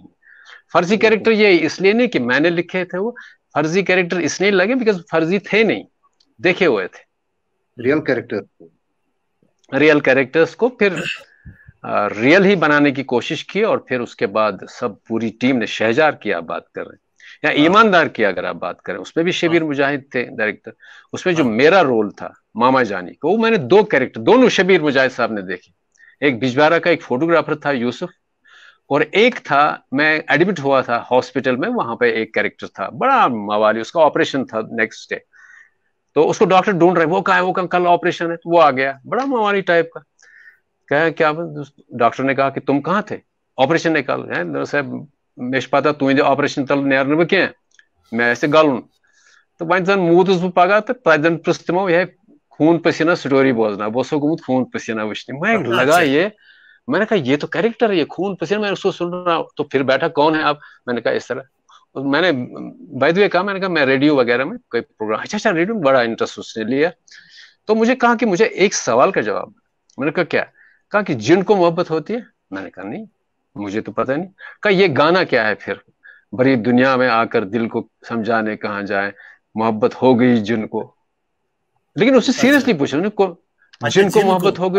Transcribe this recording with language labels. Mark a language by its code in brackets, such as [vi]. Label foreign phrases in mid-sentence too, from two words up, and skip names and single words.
[ur] فرضی کیریکٹر یہ اس لیے نہیں کہ میں نے لکھے تھے، وہ فرضی کیریکٹر اس لیے لگے بیکاز فرضی تھے نہیں، دیکھے ہوئے تھے, [en] real characters [ur] کو پھر ریئل ہی بنانے کی کوشش کی، اور پھر اس کے بعد سب پوری ٹیم نے، شہزار کی آپ بات کر رہے ہیں، یا ایماندار کی اگر آپ بات کریں، اس میں بھی شبیر مجاہد تھے ڈائریکٹر، اس میں جو میرا رول تھا ماما جانی کو، وہ میں نے دو کیریکٹر، دونوں شبیر مجاہد صاحب نے دیکھے, ایک بجبارہ کا ایک فوٹوگرافر تھا یوسف, اور ایک تھا میں ایڈمٹ ہوا تھا ہاسپٹل میں, وہاں پہ ایک کیریکٹر تھا بڑا موالی, اس کا آپریشن تھا [en] next day, [ur] تو اس کو ڈاکٹر ڈھونڈ رہے, وہ کہاں ہے, وہ کل آپریشن ہے, وہ آ گیا بڑا موالی ٹائپ کا. کہا کیا ڈاکٹر نے کہا کہ تم کہاں تھے, آپریشن نکال ہے صاحب [ks] مش پتہ تہندِ آپریشن تل نیرن بہ کی میں ایسے گلن, تو وۄنۍ زن موٗدُس بہٕ پگہہ تہٕ تتہِ زن پرٛژھ تِمو یہِ خوٗن پسینہ سٹوری بوزنا, بہٕ اوسو گوٚمُت خوٗن پسینہ وٕچھنہِ, [ur] میں لگا یہ, میں نے کہا یہ تو کیریکٹر ہے, یہ خون پسینہ, میں نے اس کو سن رہا, تو پھر بیٹھا کون ہے آپ, میں نے کہا اس طرح, میں نے [en] by the way [ur] کہا, میں نے کہا میں ریڈیو وغیرہ میں کوئی پروگرام, اچھا ریڈیو میں بڑا انٹرسٹ اس نے لیا. تو مجھے کہا کہ مجھے ایک سوال کا جواب, میں نے کہا کیا, کہا کہ جن کو محبت ہوتی ہے, میں نے کہا نہیں مجھے تو پتہ نہیں, کہا یہ گانا کیا ہے پھر, بڑی دنیا میں آ کر دل کو سمجھانے کہاں جائے, محبت ہو گئی جن کو, لیکن اسے سیریسلی پوچھا جن کو محبت ہو گئی.